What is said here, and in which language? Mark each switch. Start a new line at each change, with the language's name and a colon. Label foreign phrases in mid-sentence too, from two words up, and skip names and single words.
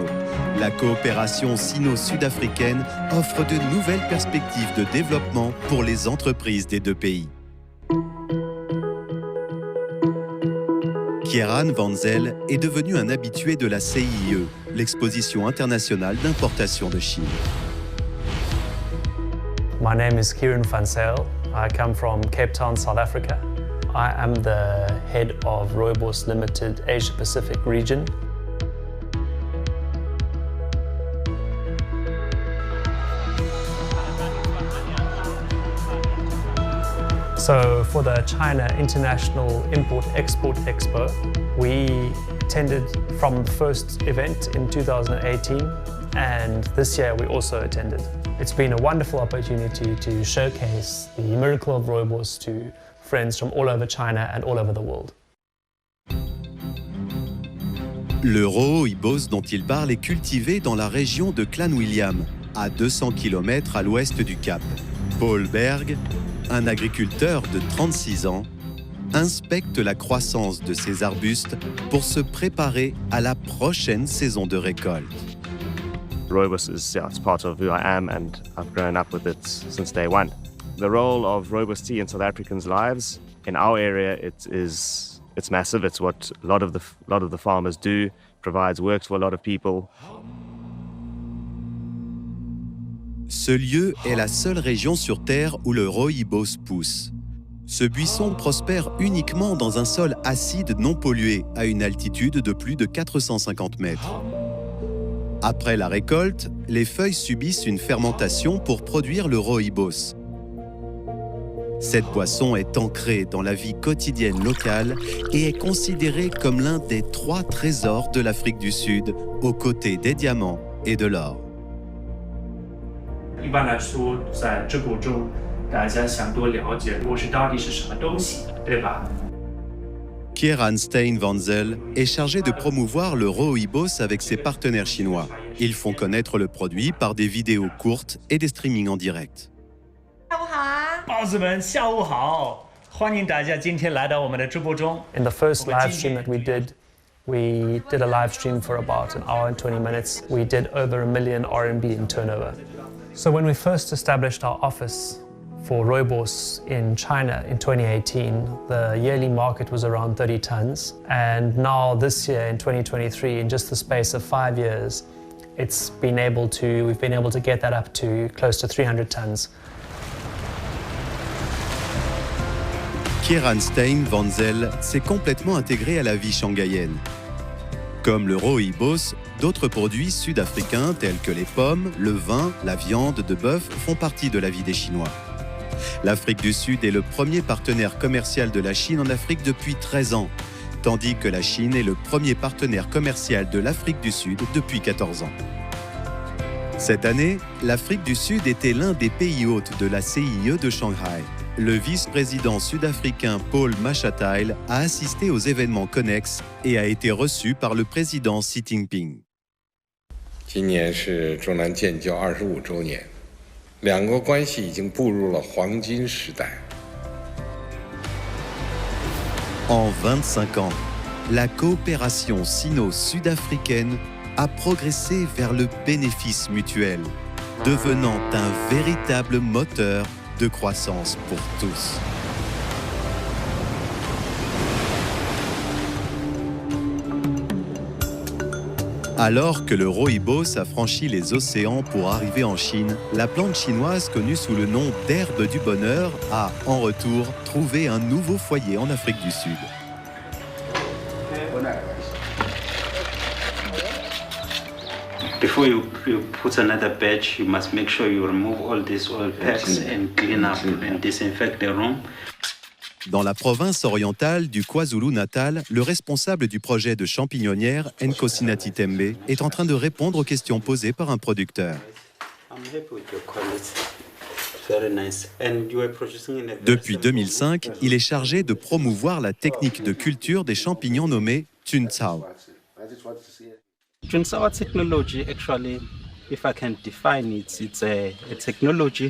French: La coopération sino-sud-africaine offre de nouvelles perspectives de développement pour les entreprises des deux pays. Kieran Van Zel est devenu un habitué de la CIE, l'exposition internationale d'importation de Chine.
English: My name is Kieran Van Zyl. I come from Cape Town, South Africa. I am the head of Rooibos Limited Asia Pacific region. So for the China International Import-Export Expo, we attended from the first event in 2018, and this year we also attended. It's been a wonderful opportunity to showcase the miracle of Rooibos to friends from all over China and all over the world.
French: Le Rooibos dont il parle est cultivé dans la région de Clanwilliam, à 200 km à l'ouest du Cap. Paul Berg, un agriculteur de 36 ans, inspecte la croissance de ces arbustes pour se préparer à la prochaine saison de récolte.
English: Rooibos it's part of who I am, and I've grown up with it since day one. The role of Rooibos tea in South Africans' lives, in our area, it's massive. It's what a lot of the farmers do, provides work for a lot of people.
French: Ce lieu est la seule région sur Terre où le Rooibos pousse. Ce buisson prospère uniquement dans un sol acide non pollué à une altitude de plus de 450 mètres. Après la récolte, les feuilles subissent une fermentation pour produire le Rooibos. Cette boisson est ancrée dans la vie quotidienne locale et est considérée comme l'un des 3 trésors de l'Afrique du Sud, aux côtés des diamants et de l'or.
Chinese: 一般来说，在这个中，大家想多了解果实到底是什么东西，对吧？
French: Kieran Stein Van Zyl est chargé de promouvoir le Rooibos avec ses partenaires chinois. Ils font connaître le produit par des vidéos courtes et des streamings en direct.
Chinese: 帽子们，下午好！欢迎大家今天来到我们的直播中。
English: In the first live stream that we did a live stream for about an hour and 20 minutes. We did over $1 million RMB in turnover. So when we first established our office for Rooibos in China in 2018, the yearly market was around 30 tons. And now this year in 2023, in just the space of 5 years, we've been able to get that up to close to 300 tons.
French: Kieran Stein Van Zyl s'est complètement intégré à la vie shanghaïenne. Comme le Rooibos, d'autres produits sud-africains tels que les pommes, le vin, la viande de bœuf font partie de la vie des Chinois. L'Afrique du Sud est le premier partenaire commercial de la Chine en Afrique depuis 13 ans, tandis que la Chine est le premier partenaire commercial de l'Afrique du Sud depuis 14 ans. Cette année, l'Afrique du Sud était l'un des pays hôtes de la CIE de Shanghai. Le vice-président sud-africain Paul Mashatile a assisté aux événements connexes et a été reçu par le président Xi Jinping.
Chinese: 今年是中南建交25周年，两国关系已经步入了黄金时代。
French: En 25 ans, la coopération sino-sud-africaine a progressé vers le bénéfice mutuel, devenant un véritable moteur de croissance pour tous. Alors que le Rooibos a franchi les océans pour arriver en Chine, la plante chinoise connue sous le nom d'herbe du bonheur a, en retour, trouvé un nouveau foyer en Afrique du Sud.
English: Before you put another batch, you must make sure you remove all these oil packs and clean up and disinfect the room.
French: Dans la province orientale du KwaZulu-Natal, le responsable du projet de champignonnière, Nkosinati Tembe, est en train de répondre aux questions posées par un producteur.
English: I'm happy with your quality. Very nice. And you are producing in a
French: Depuis 2005, il est chargé de promouvoir la technique de culture des champignons nommée Tuncao.
English: Tuncao technology, actually, if I can define it, it's a technology.